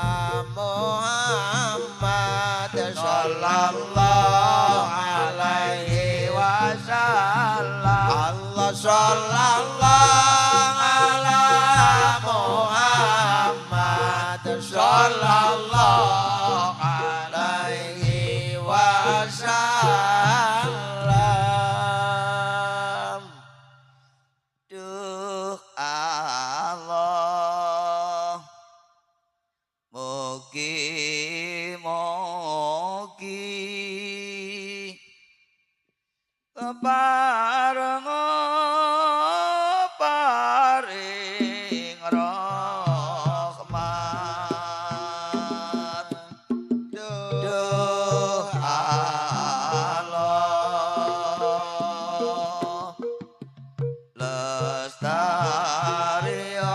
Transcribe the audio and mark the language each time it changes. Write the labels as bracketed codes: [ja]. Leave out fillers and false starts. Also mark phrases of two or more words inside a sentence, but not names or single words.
[ar] محمد صلى الله عليه وسلم الله صلى الله على محمد صلى الله عليه wasallam duh [jv] Allah mugi kepareng paring rahmat duh Allah lestari